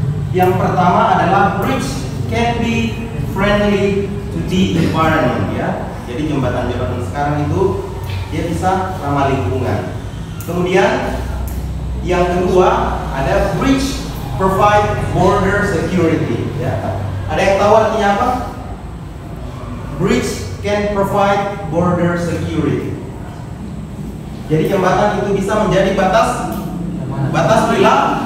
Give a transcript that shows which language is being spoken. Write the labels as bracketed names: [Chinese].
[Indonesian] Yang pertama adalah [English] bridge can be friendly to the environment. [Indonesian] Ya, jadi jembatan-jembatan sekarang itu dia bisa ramah lingkungan. Kemudian yang kedua ada bridge [English] provide border security. [Indonesian] Ya. Ada yang tahu artinya apa? [English] Bridge can provide border security. [Indonesian] Jadi jembatan itu bisa menjadi batas wilayah.